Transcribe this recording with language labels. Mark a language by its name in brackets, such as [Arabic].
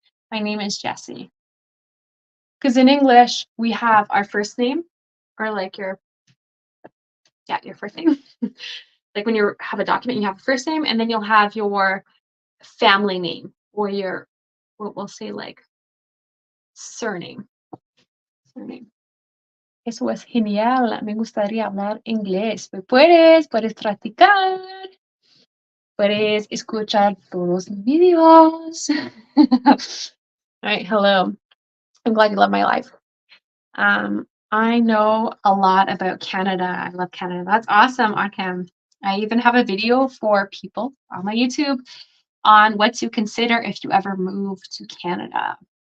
[English] My name is Jessie. Because in English, we have our first name or like your first name. Like when you have a document, you have a first name and then you'll have your family name or your, what we'll say like surname. [Spanish] Surname. Eso es genial. Me gustaría hablar inglés. Puedes practicar. Puedes escuchar todos los videos. [English] All right, hello. I'm glad you love my life. I know a lot about Canada. I love Canada. That's awesome, Arkham. I even have a video for people on my YouTube on what to consider if you ever move to Canada.